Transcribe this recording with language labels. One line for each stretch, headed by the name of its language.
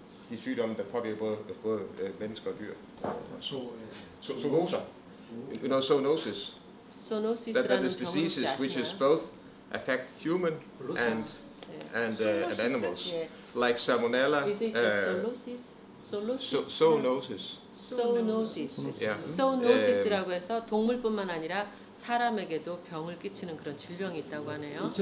Danish: De sygdomme, der påvirker både mennesker og dyr.
English: Zoonoser. You know zoonosis. That is diseases which is both affect human and animals, like salmonella. Is it zoonosis? Zoonosis. Yeah.
Korean: Zoonosis라고 해서 동물뿐만 아니라 사람에게도 병을 끼치는 그런 질병이 있다고 하네요.